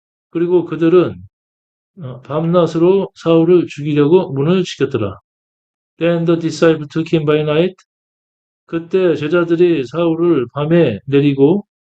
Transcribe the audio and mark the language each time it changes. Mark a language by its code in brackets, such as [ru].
[ko] 그리고 그들은 밤낮으로 사울을 죽이려고 문을 지켰더라. [en] Then the disciples took him by night. [ko] 그때 제자들이 사울을 밤에 데리고